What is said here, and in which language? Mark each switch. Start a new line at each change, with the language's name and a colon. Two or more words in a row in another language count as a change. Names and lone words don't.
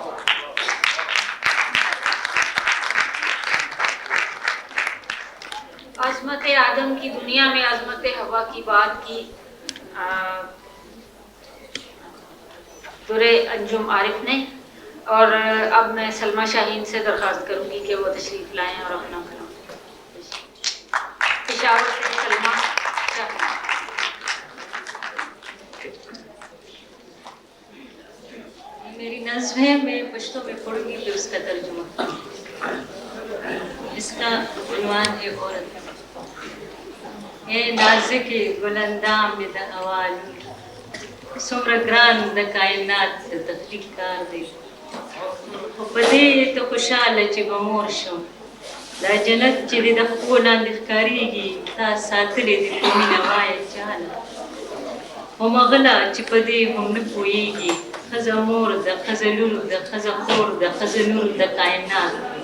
Urdu: عظمت آدم کی دنیا میں عظمت حوا کی بات کی درے انجم عارف نے، اور اب میں سلمیٰ شاہین سے درخواست کروں گی کہ وہ تشریف لائیں اور اپنا کلام پشاور سے سلمیٰ شاہین۔ میری نظم ہے، میں پشتو میں پڑھوں گی پھر اس کا ترجمہ۔ اس کا عنوان ہے عورت۔
Pashto: اے نازک گلندام د حوالو، سمر گران د کائنات د تخلیق کار دی، خو په دې ته خوشحاله چې به مور شم، دا جنت چې دې د پښو لاندې ښکارېږي تا ساتلی دی په مینه وایه چاله، همغله چې په دې هم نه پوهېږي ښځه مور ده، ښځه لور ده، ښځه خور ده، ښځه نور د کائنات،